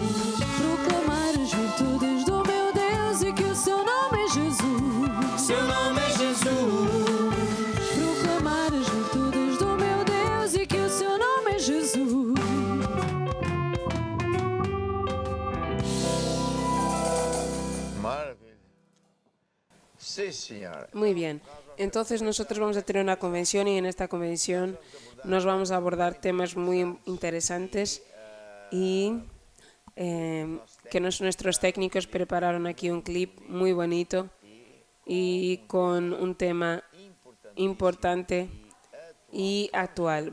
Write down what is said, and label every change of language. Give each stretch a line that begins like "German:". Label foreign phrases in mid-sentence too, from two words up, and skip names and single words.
Portuguese: Proclamar as virtudes do meu Deus e que o seu nome é Jesus. Seu nome é Jesus. Proclamar as virtudes do meu Deus e que o seu nome é Jesus. Maravilha.
Spanish: Sí, señora. Muy bien. Entonces nosotros vamos a tener una convención y en esta convención nos vamos a abordar temas muy interesantes y que nuestros técnicos prepararon aquí un clip muy bonito y con un tema importante y actual.